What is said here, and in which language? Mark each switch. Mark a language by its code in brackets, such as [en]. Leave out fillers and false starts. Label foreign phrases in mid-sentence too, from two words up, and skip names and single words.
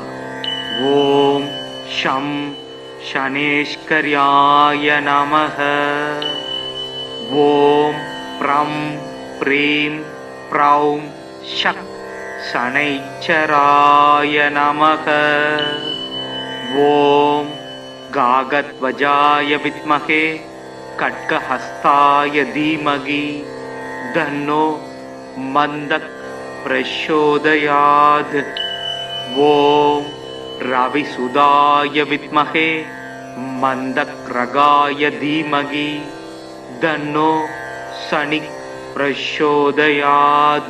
[sa] ओम् शम् शनेश्कर्याय नमः. ओम् प्रम् प्रीम् प्रौम् सः शनैश्चराय नमः. ओम् काकध्वजाय विद्महे खड्गहस्ताय धीमहि तन्नो मन्दः प्रचोदयात्। ॐ रविसुताय विद्महे मन्दक्रगाय धीमहि तन्नो शनिः प्रचोदयात्।